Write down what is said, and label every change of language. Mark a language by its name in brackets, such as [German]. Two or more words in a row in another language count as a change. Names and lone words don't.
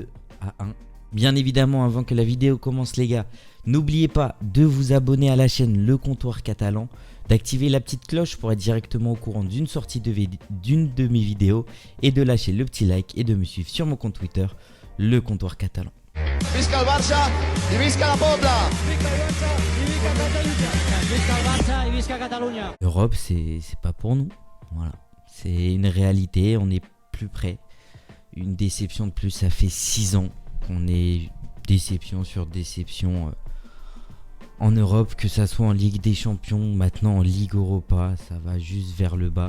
[French] Bien évidemment, avant que la vidéo commence les gars, n'oubliez pas de vous abonner à la chaîne Le Comptoir Catalan, d'activer la petite cloche pour être directement au courant d'une sortie d'une de mes vidéos et de lâcher le petit like et de me suivre sur mon compte Twitter, Le Comptoir Catalan. [Catalan] Visca el Barça y visca la Pobla. Visca el Barça y visca Catalunya. Visca el Barça y visca Catalunya. [French] L'Europe, c'est pas pour nous. Voilà, c'est une réalité, on n'est plus prêt. Une déception de plus, ça fait 6 ans qu'on est déception sur déception en Europe, que ça soit en Ligue des Champions, maintenant en Ligue Europa, ça va juste vers le bas.